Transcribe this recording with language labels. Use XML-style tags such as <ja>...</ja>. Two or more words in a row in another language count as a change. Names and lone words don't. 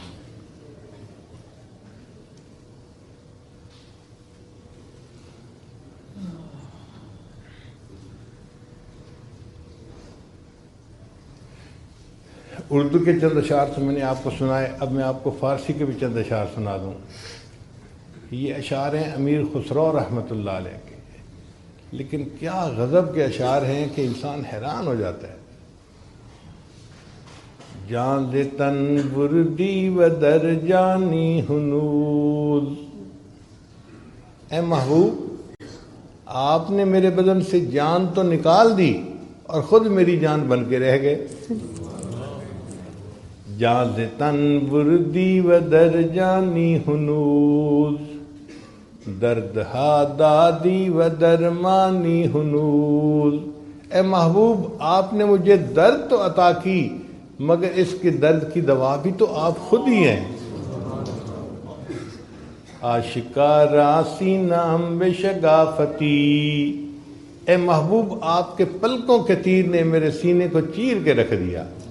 <ur>اردو کے چند اشعار تو میں نے آپ کو سنائے، اب میں آپ کو فارسی کے بھی چند اشعار سنا دوں۔ یہ اشعار ہیں امیر خسرو رحمۃ اللہ علیہ کے، لیکن کیا غضب کے اشعار ہیں کہ انسان حیران ہو جاتا ہے۔</ur> <fa>جان دے تن بردی و در جانی ہنوز.</fa> <ur>اے محبوب آپ نے میرے بدن سے جان تو نکال دی اور خود میری جان بن کے رہ گئے.</ur> <fa>جان دے تن بردی و در جانی ہنوز درد ہا دادی و درمانی ہنوز.</fa> <ur>اے محبوب آپ نے مجھے درد تو عطا کی مگر اس کے درد کی دوا بھی تو آپ خود ہی ہیں.</ur> <fa>آشکارا سینہ بے شگافتی.</fa> <ur>اے محبوب آپ کے پلکوں کے تیر نے میرے سینے کو چیر کے رکھ دیا.</ur>